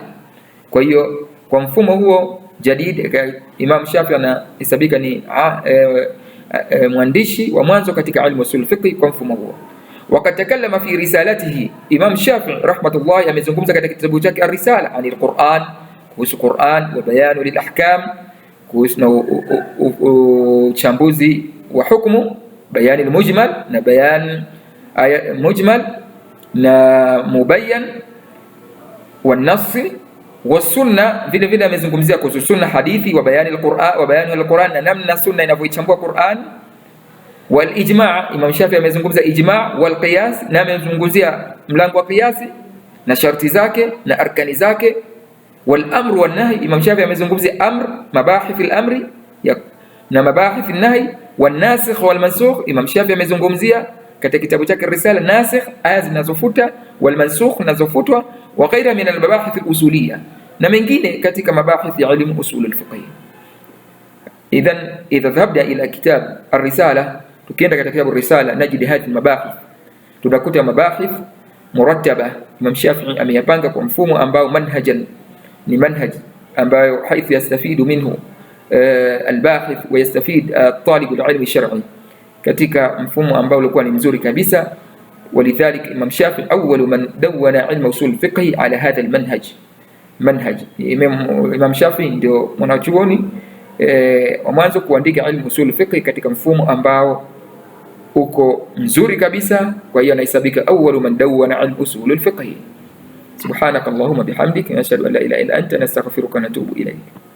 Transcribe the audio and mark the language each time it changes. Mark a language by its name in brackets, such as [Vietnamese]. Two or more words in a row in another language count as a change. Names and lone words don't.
[Swahili] Kwa hiyo kwa mfumo huo jadid, Imam Shafi'i anahesabika ni mwandishi wa mwanzo katika [Arabic] علم أصول الفقه [Swahili] kwa mfumo huo. [Arabic] وقد تكلم في رسالته, [Swahili] Imam Shafi'i rahmatullahi amezungumza katika kitabu chake Ar-Risala [Arabic] عن القرآن, [Swahili] kuhusu Qur'an [Arabic] وبيان للأحكام, [Swahili] kuhusu uchambuzi wa hukumu, [Arabic] بيان المجمل na بيان مجمل na مبين ونص وسنة. [Swahili] Vile vile amezungumzia kuhusu sunna, hadithi, [Arabic] وبيان القرآن وبيان القرآن, [Swahili] na namna sunna inavyoichambua Qur'an. [Arabic] والإجماع', [Swahili] Imam Shafi'i amezungumza [Arabic] الإجماع والقياس, [Swahili] na amezungumzia mlango wa qiyasi na sharti zake na arkani zake. [Arabic] والأمر والنهي, [Swahili] Imam Shafi'i amezungumzia amr, [Arabic] مباحث الأمر [Swahili] na [Arabic] مباحث النهي. والناسخ والمنسوخ, [Swahili] Imam Shafi'i amezungumzia katika kitabu chake Risala nasikh, aya zinazofuta, [Arabic] والمنسوخ [Swahili] nazofutwa, [Arabic] وغيرها من المباحث الأصولية, [Swahili] na mengine katika mabahith ya [Arabic] علم أصول الفقه. إذا ذهبنا إلى كتاب الرسالة, [Swahili] tukienda katika kitabu Risala [Arabic] نجد هذه المباحث, [Swahili] tunakuta [Arabic] مباحث مرتبة. [Swahili] Imam Shafi'i ameyapanga kwa mfumo ambao manhajan, ni manhaj ambayo [Arabic] حيث يستفيد منه الباحث ويستفيد طالب العلم الشرعي, [Swahili] katika mfumo ambao ulikuwa ni mzuri kabisa. [Arabic] ولذلك الإمام الشافعي أول من دون علم أصول الفقه على هذا المنهج. [Swahili] Imam Shafi'i ndio mwanachuoni wa mwanzo kuandika [Arabic] علم أصول الفقه [Swahili] katika mfumo ambao uko mzuri kabisa. Kwa hiyo anahesabika [Arabic] أول من دون علم أصول الفقه. سبحانك اللهم وبحمدك نشهد أن لا إله إلا أنت نستغفرك ونتوب إليك.